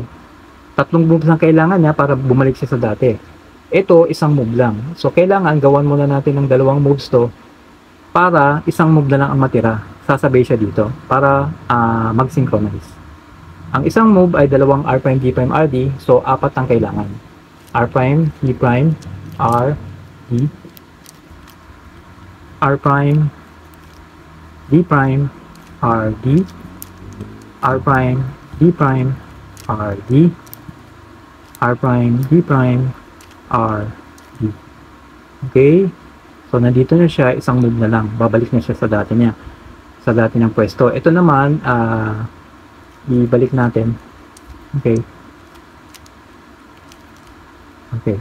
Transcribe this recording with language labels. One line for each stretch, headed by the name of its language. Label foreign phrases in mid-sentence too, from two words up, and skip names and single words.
Filipino: Tatlong moves lang kailangan niya para bumalik siya sa dati. Ito, isang move lang. So, kailangan gawan muna natin ng dalawang moves to para isang move na lang ang matira. Sasabay siya dito para mag-synchronize. Ang isang move ay dalawang R', D', RD. So, apat ang kailangan. R', D', R, D, R', D', RD, R', D', RD, R', D', RD. Okay? So, nandito na siya, isang move na lang. Babalik na siya sa dati niya. Sa dati ng pwesto. Ito naman, ibalik natin. Okay. Okay.